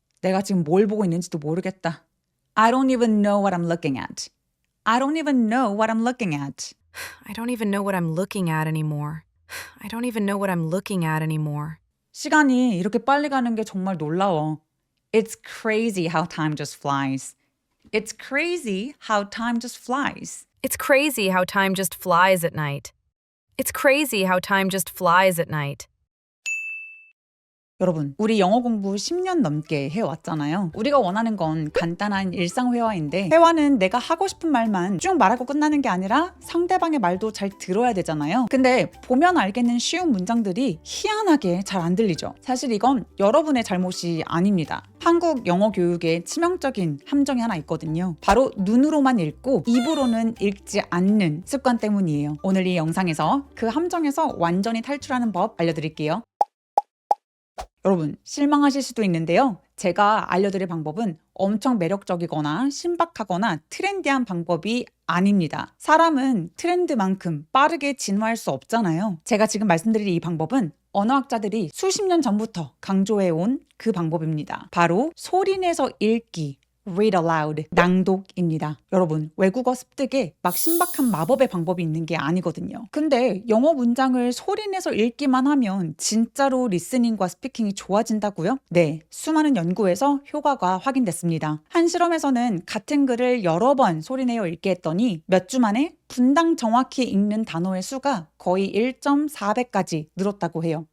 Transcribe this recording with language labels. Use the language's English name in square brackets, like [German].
[Korean] 내가 지금 뭘 보고 있는지도 모르겠다. [English] I don't even know what I'm looking at. I don't even know what I'm looking at. I don't even know what I'm looking at anymore. I don't even know what I'm looking at anymore. [Korean] 시간이 이렇게 빨리 가는 게 정말 놀라워. [English] It's crazy how time just flies. It's crazy how time just flies. It's crazy how time just flies at night. It's crazy how time just flies at night. [Korean] 여러분, 우리 영어 공부 10년 넘게 해왔잖아요. 우리가 원하는 건 간단한 일상 회화인데 회화는 내가 하고 싶은 말만 쭉 말하고 끝나는 게 아니라 상대방의 말도 잘 들어야 되잖아요. 근데 보면 알겠는 쉬운 문장들이 희한하게 잘 안 들리죠. 사실 이건 여러분의 잘못이 아닙니다. 한국 영어 교육에 치명적인 함정이 하나 있거든요. 바로 눈으로만 읽고 입으로는 읽지 않는 습관 때문이에요. 오늘 이 영상에서 그 함정에서 완전히 탈출하는 법 알려드릴게요. 여러분, 실망하실 수도 있는데요. 제가 알려드릴 방법은 엄청 매력적이거나 신박하거나 트렌디한 방법이 아닙니다. 사람은 트렌드만큼 빠르게 진화할 수 없잖아요. 제가 지금 말씀드릴 이 방법은 언어학자들이 수십 년 전부터 강조해온 그 방법입니다. 바로 소리내서 읽기. [English] read aloud, [Korean] 낭독입니다. 여러분, 외국어 습득에 막 신박한 마법의 방법이 있는 게 아니거든요. 근데 영어 문장을 소리내서 읽기만 하면 진짜로 리스닝과 스피킹이 좋아진다고요? 네, 수많은 연구에서 효과가 확인됐습니다. 한 실험에서는 같은 글을 여러 번 소리내어 읽게 했더니 몇 주 만에 분당 정확히 읽는 단어의 수가 거의 1.4배까지 늘었다고 해요.